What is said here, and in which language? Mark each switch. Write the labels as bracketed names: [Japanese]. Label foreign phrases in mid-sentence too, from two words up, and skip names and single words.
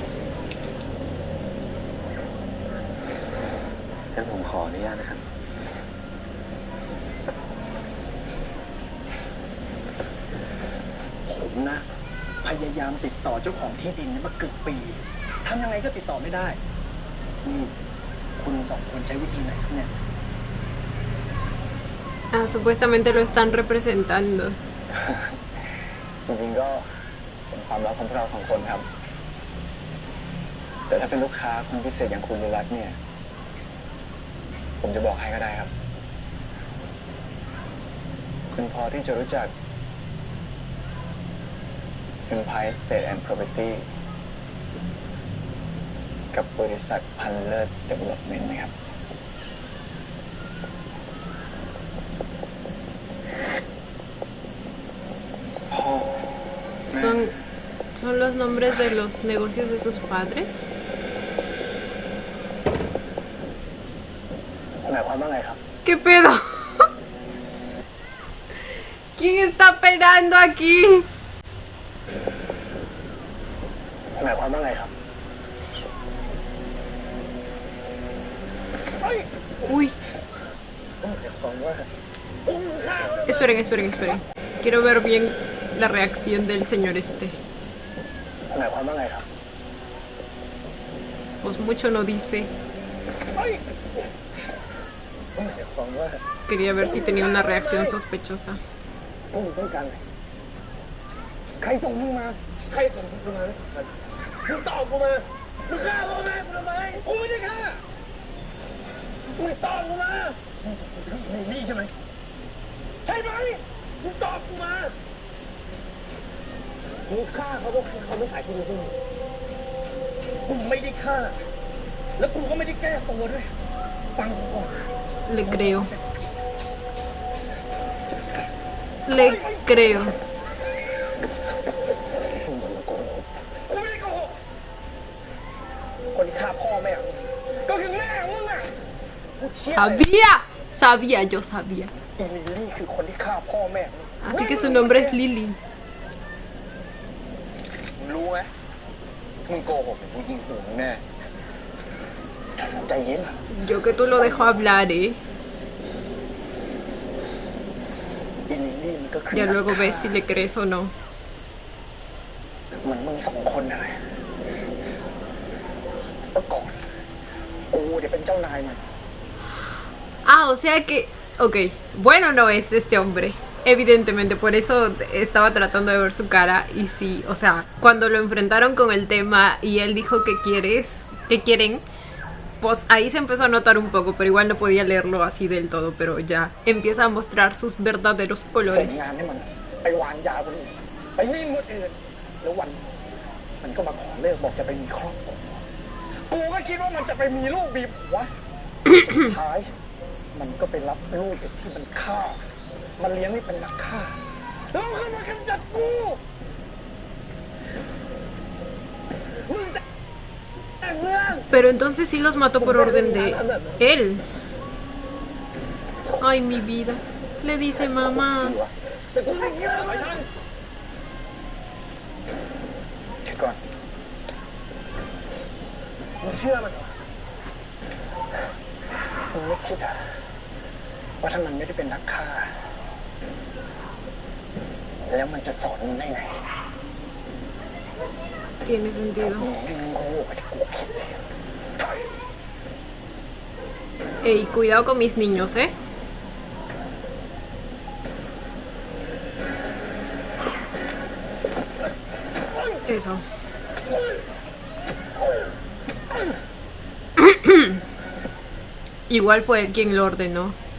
[Thai] งั้นผมขออนุญาตนะครับ ผมนะพยายามติดต่อเจ้าของที่ดินเนี่ยมาเกือบปีทำยังไงก็ติดต่อไม่ได้นี่คุณสองคนใช้วิธีไหนครับเนี่ย [Spanish] Ah, supuestamente lo están representando. [Thai] จริงๆก็เป็นความลับของพวกเราสองคนครับ แต่ถ้าเป็นลูกค้าคนพิเศษอย่างคุณดูรัตเนี่ย ผมจะบอกให้ก็ได้ครับ คุณพอที่จะรู้จัก Empire State and Property กับบริษัทพันเลิศ Development ไหมครับ พ่อ [Spanish] ¿Son los nombres de los negocios de sus padres? [Thai] หมายความว่าไงครับ [Spanish] ¿Qué pedo? ¿Quién está peinando aquí? [Thai] หมายความว่าไงครับ [Spanish] Uy. [Thai] หมายความว่า [Spanish] Esperen, esperen, esperen. Quiero ver bien la reacción del señor este. [Thai] หมายความว่าไงครับ [Spanish] Pues mucho no dice. [Thai] หมายความว่า [Spanish] Quería ver si tenía una reacción sospechosa. [Thai] พวกมึงต้องการอะไรใครส่งมึงมา ใครส่งมึงมาไม่สำคัญมึงตอบกูมา มึงฆ่าพ่อแม่กูทำไม กูไม่ได้ฆ่า มึงตอบกูมามึงส่งกูไปในนี่ใช่ไหม ใช่ไหมมึงตอบกูมามึงฆ่าเขาเพราะเขาไม่ขายที่ดินให้มึงกูไม่ได้ฆ่า แล้วกูก็ไม่ได้แก้ตัวด้วย ฟังกูก่อน [Spanish] Le creo. Le creo. [Thai] กูไม่ได้โกหกคนที่ฆ่าพ่อแม่ของมึงก็คือแม่ของมึงอ่ะกูเชื่อเลย [Spanish] Sabía. Sabía, yo sabía. [Thai] อีลิลลี่คือคนที่ฆ่าพ่อแม่ [Spanish] Así que su nombre es Lily. [Thai] มึงรู้ไหมมึงโกหกมึงยิงหัวมึงแน่ ใจเย็น [Spanish] Yo que tú lo dejo hablar, ¿eh? [Thai] อีลิลลี่มันก็คือ [Spanish] Ya luego ves si le crees o no. [Thai] เหมือนมึงสองคนนะเมื่อก่อนกูเดี๋ยวเป็นเจ้านายมัน [Spanish] Ah, o sea que... Ok, bueno no es este hombre. Evidentemente, por eso estaba tratando de ver su cara. Y sí, o sea, cuando lo enfrentaron con el tema y él dijo que quieren, pues ahí se empezó a notar un poco, pero igual no podía leerlo así del todo, pero ya empieza a mostrar sus verdaderos [Thai] ส่ง [Spanish] colores. [Thai] งานให้มันไปวางยาคนอื่นไปให้หมดอื่นแล้ววันมันก็มาขอเลิกบอกจะไปมีครอบครัวกูก็คิดว่ามันจะไปมีลูกมีผัวสุดท้ายมันก็ไปรับลูกเด็กที่มันฆ่ามันเลี้ยงให้เป็นนักฆ่าแล้วมันก็มากำจัดกูมึงแต่งเรื่อง [Spanish] Pero entonces sí los mató por orden de él. Ay, mi vida. Le dice mamá. [Thai] แต่กูไม่เชื่อไอ้ฉันเดี๋ยวก่อนมึงเชื่อมันเหรอมึงไม่คิดอะว่าถ้ามันไม่ได้เป็นนักฆ่าแล้วมันจะสอนมึงได้ไง [Spanish] Tiene sentido. [Thai] มึงไม่โง่กว่าที่กูคิดเลย [Spanish] Ey, cuidado con mis niños, ¿eh? Eso. Igual fue él quien lo ordenó.